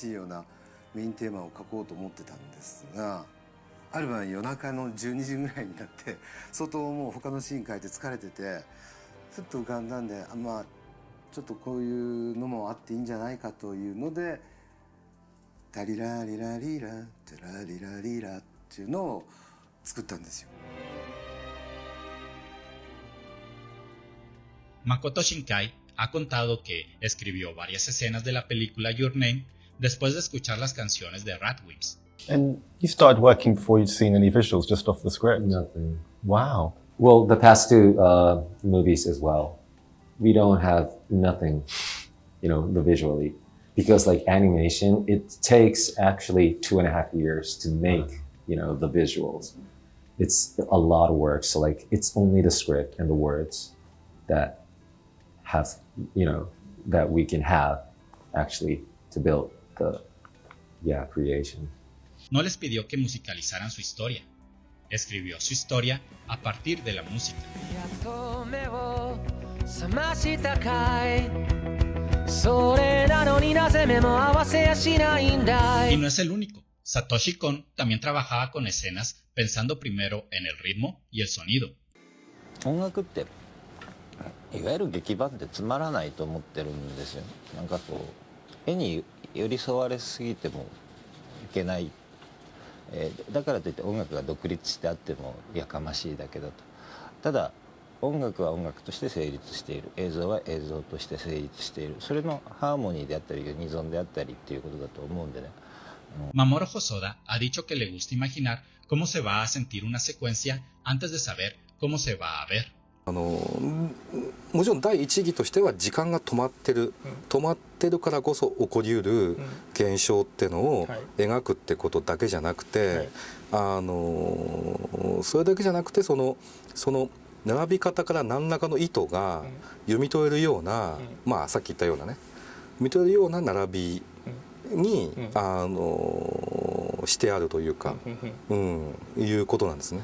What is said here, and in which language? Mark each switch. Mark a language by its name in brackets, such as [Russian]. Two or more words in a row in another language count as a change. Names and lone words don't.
[Japanese] しいようなメインテーマを書こうと思ってたんですが、ある晩夜中の12時ぐらいになって相当もう他のシーン書いて疲れててふっと浮かんだんで、まあちょっとこういうのもあっていいんじゃないかというので「タリラリラリラタラリラリラ」っていうのを作ったんですよ。 [Spanish] Makoto Shinkai ha contado que escribió varias escenas de la película Your Name después de escuchar las canciones de Radwimps. [English] And you started working before you'd seen any visuals, just off the script? Nothing. Wow. Well, the past two movies as well. We don't have nothing, the visually. Because like animation, it takes actually 2.5 years to make, the visuals. It's a lot of work. So like, it's only the script and the words that have, that we can have actually to build the, creation. [Spanish] No les pidió que musicalizaran su historia. Escribió su historia a partir de la música. Y no es el único. Satoshi Kon también trabajaba con escenas pensando primero en el ritmo y el sonido. [Japanese] 音楽っていわゆる劇版ってつまらないと思ってるんですよ。なんかこう絵に寄り添われすぎてもいけない、だからといって音楽が独立してあってもやかましいだけだと。ただ音楽は音楽として成立している、映像は映像として成立している、それのハーモニーであったりユニゾンであったりっていうことだと思うんでね。 [Spanish] Mamoru Hosoda ha dicho que le gusta imaginar cómo se va a sentir una secuencia antes de saber cómo se va a ver. [Japanese] もちろん第一義としては時間が止まってるからこそ起こりうる現象っていうのを描くってことだけじゃなくて、それだけじゃなくてその並び方から何らかの意図が読み取れるような、まあさっき言ったようなね読み取れるような並びに、してあるというか、いうことなんですね。